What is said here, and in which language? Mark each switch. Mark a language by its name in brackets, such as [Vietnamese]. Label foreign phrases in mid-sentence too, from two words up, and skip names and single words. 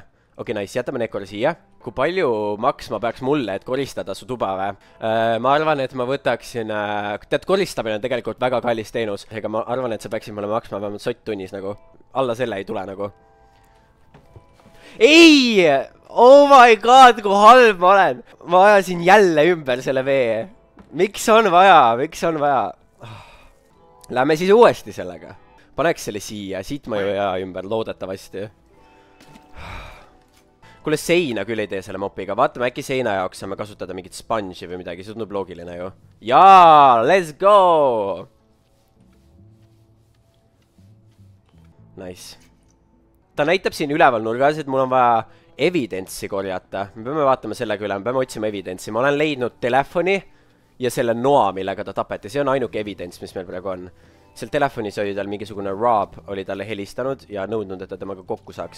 [Estonian] Okei, nice, jätame need korra siia. Kui palju maksma peaks mulle, et koristada su tuba või? Ma arvan, et ma võtaksin... Tead, koristamine on tegelikult väga kallis teenus. Ega ma arvan, et see peaksid mulle maksma vähemalt sott tunnis nagu. Alla selle ei tule nagu. Ei! [English] Oh my god, [Estonian] kui halb ma olen! Ma ajasin jälle ümber selle vee. Miks on vaja? Lähme siis uuesti sellega. Paneks selle siia. Siit ma ju jää ümber, loodetavasti. Kuule, seina küll ei tee selle mopiga. Vaatame, äkki seina jaoks saame kasutada mingit sponge'i või midagi. See tundub loogiline ju. Jaa, [English] let's go! Nice. [Estonian] Ta näitab siin üleval nurgas, et mul on vaja evidence'i korjata. Me peame vaatama sellega üle, me peame otsima evidence'i. Ma olen leidnud telefoni ja selle noa, millega ta tapeti. See on ainuke evidence, mis meil praegu on. Seal telefonis oli tal mingisugune Rob, oli talle helistanud ja nõudnud, et ta temaga kokku saaks.